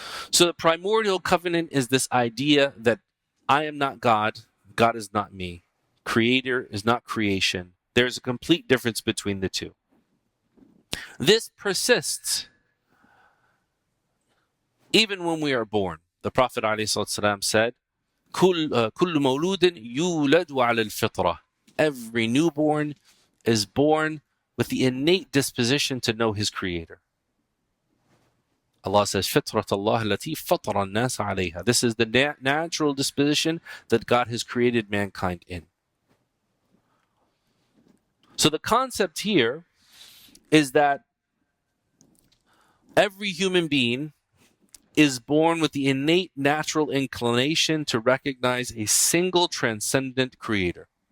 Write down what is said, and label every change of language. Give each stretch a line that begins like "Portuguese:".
English: So the primordial covenant is this idea that I am not God, God is not me, creator is not creation. There's a complete difference between the two. This persists even when we are born. The Prophet ﷺ said,
Arabic: كل مولود يولد على الفطرة.
English: Every newborn is born with the innate disposition to know his creator. Allah says,
Arabic: فِطْرَةَ اللَّهِ الَّتِي فَطَرَ النَّاسَ عَلَيْهَا.
English: This is the natural disposition that God has created mankind in. So the concept here is that every human being is born with the innate natural inclination to recognize a single transcendent creator.